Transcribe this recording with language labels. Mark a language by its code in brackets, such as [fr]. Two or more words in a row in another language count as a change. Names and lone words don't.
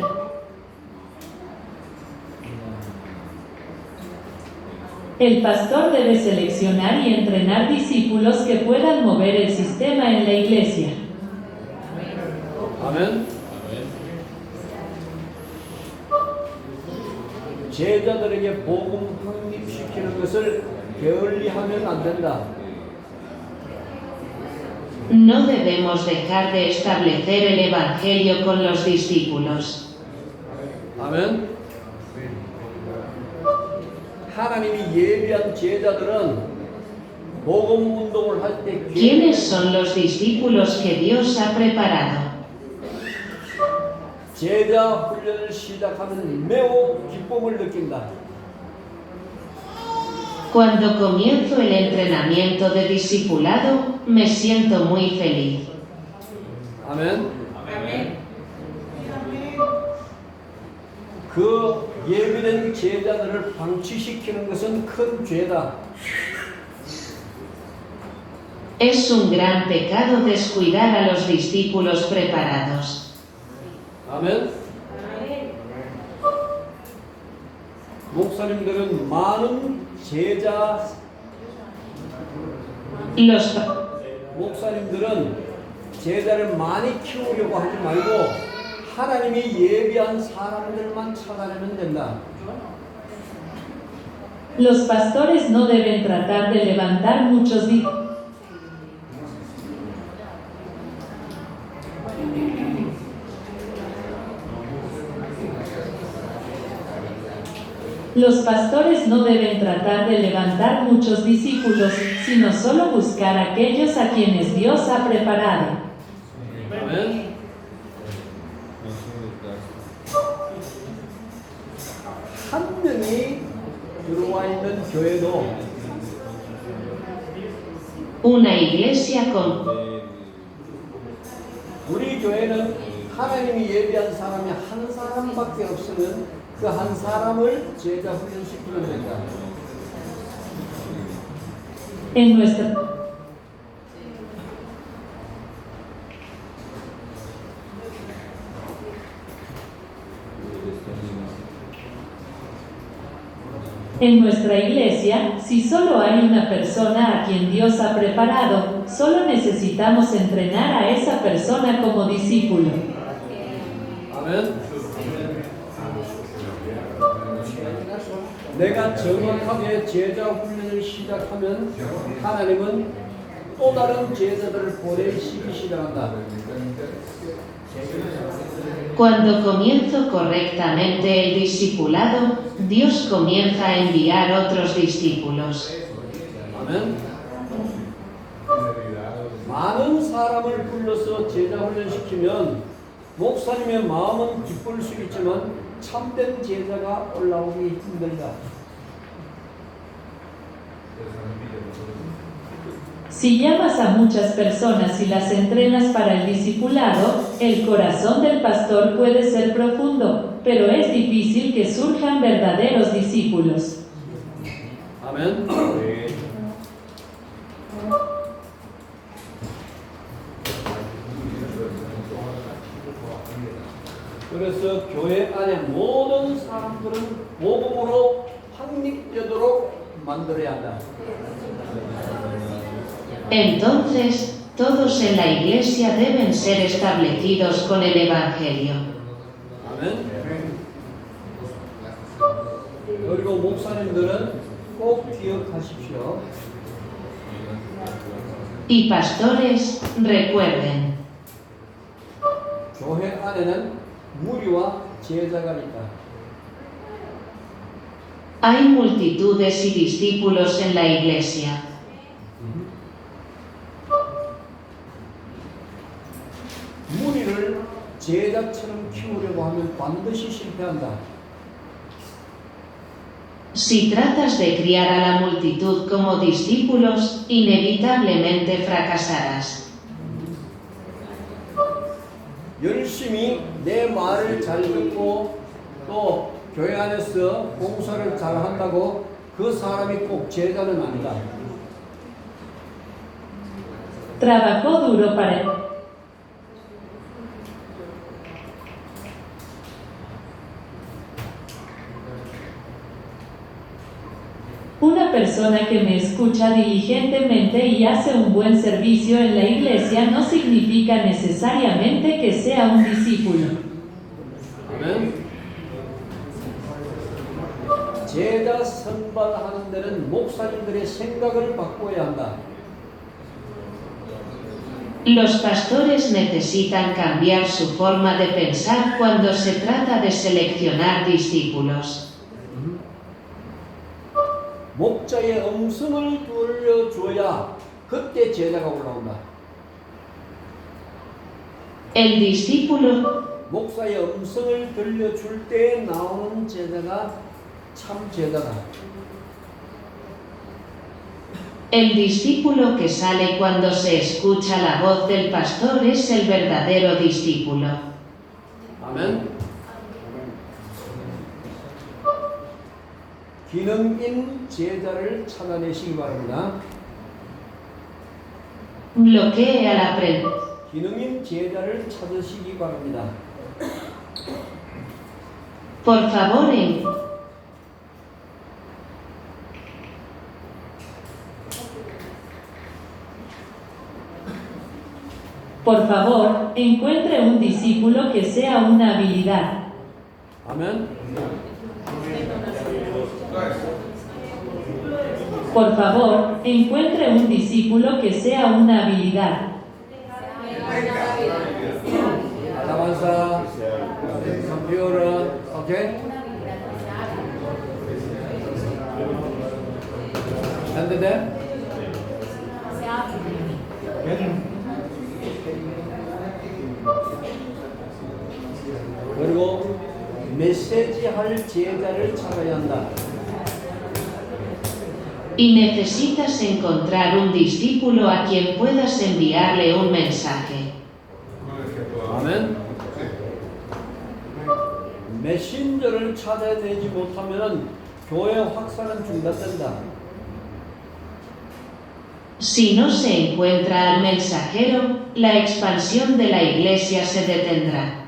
[es] El pastor debe seleccionar y entrenar discípulos que puedan mover el sistema en la iglesia. [ko] 아멘. 제자들에게 복음 확립시키는 것을 게을리하면 안 된다. [es] No debemos dejar de establecer el Evangelio con los discípulos. [ko] 아멘. 하나님이 예비한 제자들은 복음 운동을 할 때 [es] ¿Quiénes son los discípulos que Dios ha preparado? [ko] 제자 훈련을 시작하면 매우 기쁨을 느낀다. [es] Cuando comienzo el entrenamiento de discipulado, me siento muy feliz. [ko] 아멘. 그 예비된 제자들을 방치시키는 것은 큰 죄다. [es] Es un gran pecado descuidar a los discípulos preparados. [ko] 아멘. 목사님들은 많은 제자 목사님들은 제자를 많이 키우려고 하지 말고 하나님이 예비한 사람들만 찾아내면 된다. [es] Los pastores no deben tratar de levantar muchos Los pastores no deben tratar de levantar muchos discípulos, sino solo buscar a aquellos a quienes Dios ha preparado. [ko] 아멘. 한 명이 들어와 있는 교회도 [es] Una iglesia con [ko] 우리 교회는 하나님이 예비한 사람이 한 사람밖에 없으면 그 한 사람을 제자 훈련시키면 된다. [es] En nuestra En nuestra iglesia, si solo hay una persona a quien Dios ha preparado, solo necesitamos entrenar a esa persona como discípulo. [ko] 아멘. 내가 정확하게 제자 훈련을 시작하면 하나님은 또 다른 제자들을 보내시기 시작한다. [es] Cuando comienzo correctamente el discipulado, Dios comienza a enviar otros discípulos. [ko] 아멘. 많은 사람을 불러서 제자 훈련시키면 목사님의 마음은 기쁠 수 있지만 참된 제자가 올라오기 힘들다. [es] Si llamas a muchas personas y las entrenas para el discipulado, el corazón del pastor puede ser profundo, pero es difícil que surjan verdaderos discípulos. [ko] 아멘. 그래서 교회 안에 모든 사람들은 복음으로 확립되도록 만들어야 한다. [es] Entonces, todos en la iglesia deben ser establecidos con el Evangelio. [ko] 아멘. 그리고 목사님들은 꼭 기억하십시오. [es] Y pastores, recuerden, [ko] 교회 안에는 무리와 제자가 있다. [es] hay multitudes y discípulos en la iglesia. [ko] 무리를 제자처럼 키우려고 하면 반드시 실패한다. [es] Si tratas de criar a la multitud como discípulos, inevitablemente fracasarás. [ko] 열심히 내 말을 잘 듣고 또 교회 안에서 봉사를 잘 한다고 그 사람이 꼭 제자는 아니다. [es] Trabajó duro para... Una persona que me escucha diligentemente y hace un buen servicio en la iglesia no significa necesariamente que sea un discípulo. [ko] 아멘. 제자 선발하는 데는 목사님들의 생각을 바꿔야 한다. [es] Los pastores necesitan cambiar su forma de pensar cuando se trata de seleccionar discípulos. [ko] 목자의 음성을 들려줘야 그때 제자가 올라온다. [es] El discípulo, [ko] 목사의 음성을 들려줄 때 나오는 제자가 참 제자다. [es] el discípulo que sale cuando se escucha la voz del pastor es el verdadero discípulo. [ko] 아멘. 기능인 제자를 찾아내시기 바랍니다. [es] Bloquee al aprendiz. [ko] 기능인 제자를 찾으시기 바랍니다. [es] Por favor, Por favor, encuentre un discípulo que sea una habilidad. [ko] 아멘. [es] Por favor, encuentre un discípulo que sea una habilidad. alabanza, computer, okay? ¿Entendés? [ko] 그리고 메시지 할 제자를 찾아야 한다. [es] Y necesitas encontrar un discípulo a quien puedas enviarle un mensaje. [ko] 아멘. 메신저를 찾아내지 못하면 교회 확산은 중단된다. [es] Si no se encuentra al mensajero, la expansión de la iglesia se detendrá.